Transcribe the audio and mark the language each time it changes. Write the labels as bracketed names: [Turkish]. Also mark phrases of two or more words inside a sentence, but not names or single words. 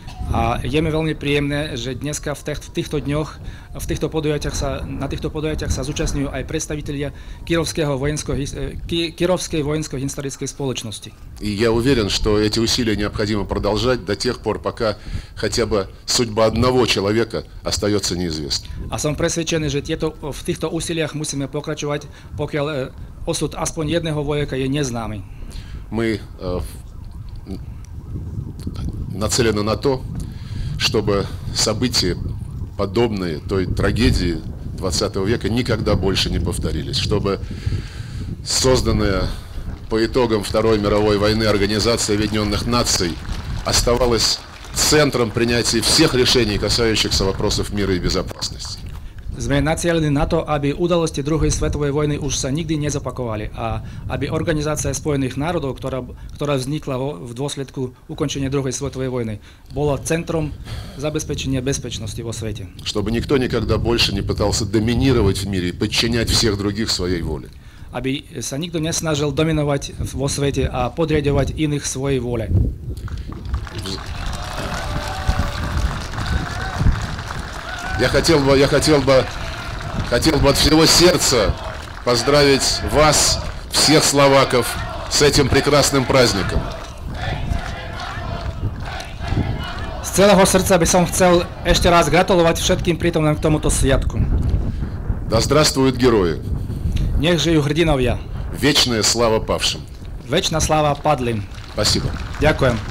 [Slovak] A je mi veľmi príjemné, že dneska v týchto dňoch, na týchto podujatiach sa zúčastňujú aj predstavitelia [Russian] Кировской воинско-исторической [Slovak] spoločnosti. [Russian] И я уверен, что эти усилия необходимо продолжать до тех пор, пока хотя бы судьба одного человека остается неизвестной. [Slovak] A som presvedčený, že v týchto úsiliach musíme pokračovať, pokiaľ osud aspoň jedného vojaka je neznámy. [Russian] Мы нацелены на то, чтобы события, подобные той трагедии 20 века, никогда больше не повторились, чтобы созданная по итогам Второй мировой войны Организация Объединенных Наций оставалась центром принятия всех решений, касающихся вопросов мира и безопасности. [Slovak] Sme nacielení na to, aby udalosti druhej svetovej vojny už sa nikdy nezopakovali a aby Organizácia Spojených národov, ktorá vznikla v dôsledku ukončenia druhej svetovej vojny, bola centrom zabezpečenia bezpečnosti vo svete. [Russian] Чтобы никто никогда больше не пытался доминировать в мире и подчинять всех других своей воле. [Slovak] Aby sa nikto nesnažil dominovať vo svete a podriadovať iných svojej vôle. [Russian] Я хотел бы от всего сердца поздравить вас, всех словаков, с этим прекрасным праздником. [Slovak] Z celého srdca by som chcel ešte raz gratulovať všetkým prítomným k tomuto sviatku. [Russian] Да здравствуют герои. [Slovak] Nech žijú hrdinovia. [Russian] Вечная слава павшим. [Slovak] Večná sláva padlým. [Russian] Спасибо. [Slovak] Ďakujem.